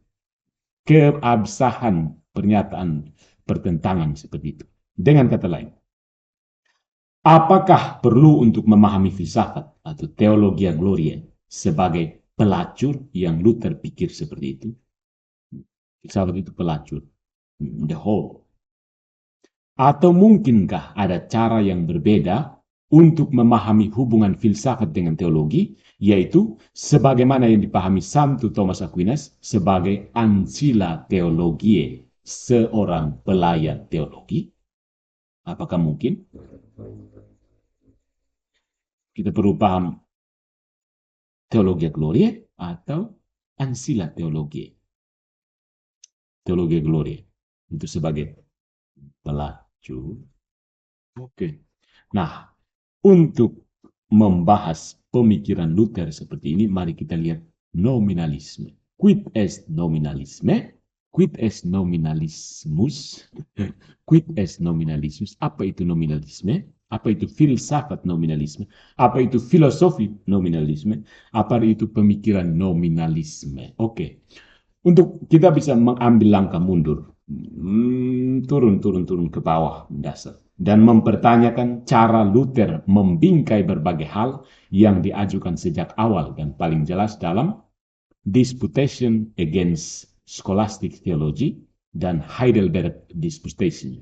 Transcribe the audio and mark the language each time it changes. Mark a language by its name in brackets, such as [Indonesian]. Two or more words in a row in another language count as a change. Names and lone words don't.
[Indonesian] Keabsahan pernyataan pertentangan seperti itu. Dengan kata lain, apakah perlu untuk memahami filsafat atau [Latin] teologia gloria [Indonesian] sebagai pelacur yang Luther pikir seperti itu? Filsafat itu pelacur, [English] the whole. [Indonesian] Atau mungkinkah ada cara yang berbeda untuk memahami hubungan filsafat dengan teologi, yaitu sebagaimana yang dipahami Santo Thomas Aquinas sebagai [Latin] ancilla theologiae, [Indonesian] seorang pelayan teologi? Apakah mungkin? Kita perlu paham [Latin] teologia gloria [Indonesian] atau [Latin] ancilla theologiae. Teologia gloria [Indonesian] itu sebagai pelacur. Oke. Nah, untuk membahas pemikiran Luther seperti ini, mari kita lihat nominalisme. [Latin] Quid est nominalisme? Quid est nominalismus? Quid est nominalismus? [Indonesian] Apa itu nominalisme? Apa itu filsafat nominalisme? Apa itu filosofi nominalisme? Apa itu pemikiran nominalisme? Oke. Untuk kita bisa mengambil langkah mundur, turun ke bawah dasar, dan mempertanyakan cara Luther membingkai berbagai hal yang diajukan sejak awal dan paling jelas dalam Disputation Against Scholastic Theology dan Heidelberg Disputation.